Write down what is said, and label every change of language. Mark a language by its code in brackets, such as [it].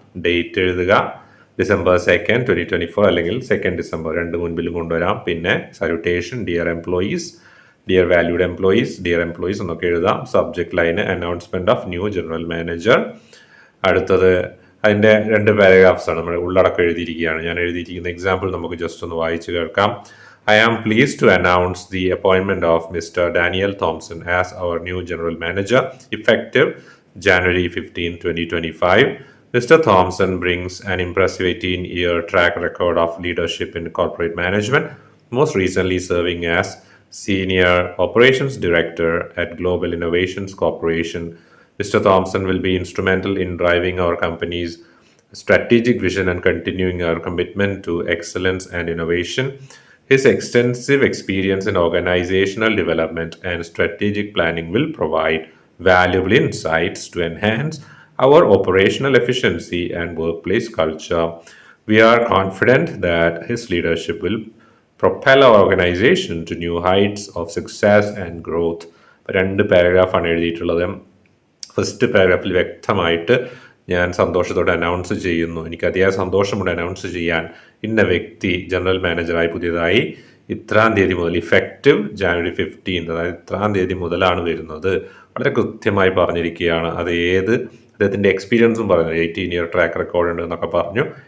[ml] Date എഴുതുക, December 2nd, 2024 അല്ലെങ്കിൽ 2nd December, രണ്ട് മുൻപിലും കൊണ്ടുവരാം. പിന്നെ salutation, dear employees, dear valued employees, dear employees എന്നൊക്കെ എഴുതാം. Subject line [en] Announcement of new general manager. [ml] അടുത്തത് അതിൻ്റെ 2 പാരഗ്രാഫ്സ് ആണ്, നമ്മൾ ഉള്ളടക്കം എഴുതിയിരിക്കുകയാണ്. ഞാൻ എഴുതിയിരിക്കുന്ന എക്സാമ്പിൾ നമുക്ക് ജസ്റ്റ് ഒന്ന് വായിച്ചു കേൾക്കാം. [en] I am pleased to announce the appointment of Mr. Daniel Thompson as our new general manager effective January 15, 2025. Mr. Thompson brings an impressive 18-year track record of leadership in corporate management, most recently serving as Senior Operations Director at Global Innovations Corporation. Mr. Thompson will be instrumental in driving our company's strategic vision and continuing our commitment to excellence and innovation. His extensive experience in organizational development and strategic planning will provide valuable insights to enhance our operational efficiency and workplace culture. We are confident that his leadership will propel our organization to new heights of success and growth. [ml] 2 പാരഗ്രാഫാണ് എഴുതിയിട്ടുള്ളത്. First പാരഗ്രാഫിൽ വ്യക്തമായിട്ട് ഞാൻ സന്തോഷത്തോടെ announce ചെയ്യുന്നു, എനിക്ക് അതിയായ സന്തോഷമുണ്ട് announce ചെയ്യാൻ, ഇന്ന വ്യക്തി ജനറൽ മാനേജറായി പുതിയതായി ഇത്രാം തീയതി മുതൽ, ഇഫക്റ്റീവ് January 15, അതായത് ഇത്രാം തീയതി മുതലാണ് വരുന്നത്. വളരെ കൃത്യമായി പറഞ്ഞിരിക്കുകയാണ്. അത് അദ്ദേഹത്തിൻ്റെ എക്സ്പീരിയൻസും പറയുന്നത്, 18-year ട്രാക്ക് റെക്കോർഡ് ഉണ്ട് എന്നൊക്കെ പറഞ്ഞു.